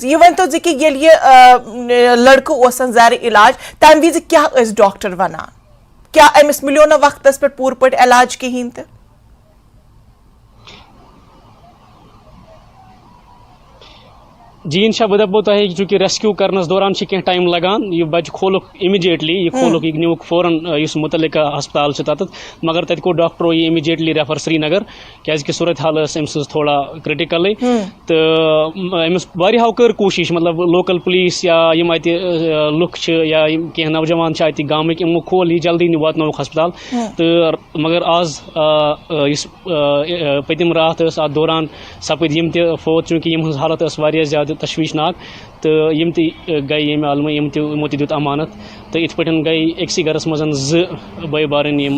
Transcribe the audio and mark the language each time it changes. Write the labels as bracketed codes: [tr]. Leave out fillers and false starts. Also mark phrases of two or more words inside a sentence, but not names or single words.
[ks] یہِ ؤنتو کہ ییٚلہِ یہِ لڑکہٕ اوسن زیر علاج تمہِ وِزِ کیٛاہ ٲسۍ ڈاکٹر ونان کیا أمِس مِلیو نہٕ وقتس پٮ۪ٹھ پوٗرٕ پٲٹھۍ علاج کِہیٖنۍ تہِ. جی انشاء بہ دپو تہ چونکہ ریسکیو کرنس دوران کینٛہہ ٹائم لگان یہ بچہ کھولُکھ امیجیٹلی یہ کھولُکھ یہ نیوُکھ فوراً اس متعلقہ ہسپتال تتھ مگر تتہِ کوٚر ڈاکٹرو یہ امیجیٹلی ریفر سری نگر کیازکہ صورت حال ٲس أمۍ سٕنٛز تھوڑا کرٹیکلٕے تہٕ أمِس واریاہو کٔر کوٗشش مطلب [en] local police [ks] یا یِم اتہِ لُکھ چھِ یا یِم کینٛہہ نوجوان چھِ اتہِ گامٕکۍ یِمو کھول یہِ جلدی واتنووُکھ ہسپتال تہٕ مگر آز یُس پٔتِم راتھ ٲس اتھ دوران سپٕدۍ یِم تہِ فوت چوٗنٛکہِ یِہٕنٛز حالت ٲس واریاہ زیادٕ تشویشناک تو یم تہِ گٔے ییٚمہِ عالمہٕ یِمو تہِ دیُت امانت تو یِتھ پٲٹھۍ گٔے أکسٕے گرس منٛز زٕ بٲے بارٕنۍ یِم